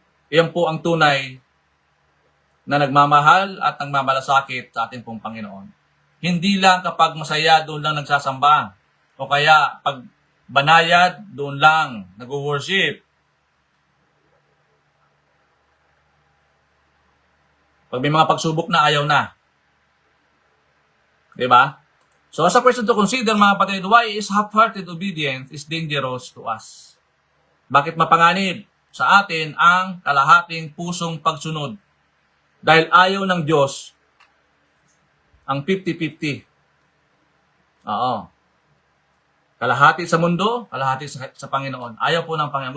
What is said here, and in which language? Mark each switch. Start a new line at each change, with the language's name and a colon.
Filipino: Iyan po ang tunay na nagmamahal at nagmamalasakit sa ating pong Panginoon. Hindi lang kapag masaya, doon lang nagsasamba. O kaya pag banayad, doon lang nag-worship. Pag may mga pagsubok na, ayaw na. Diba?
English: So as a question to consider,
Filipino: mga kapatid,
English: why is half-hearted obedience is dangerous to us?
Filipino: Bakit mapanganib sa atin ang kalahating pusong pagsunod? Dahil ayaw ng Diyos ang 50-50. Oo. Kalahati sa mundo, kalahati sa Panginoon. Ayaw po ng Panginoon.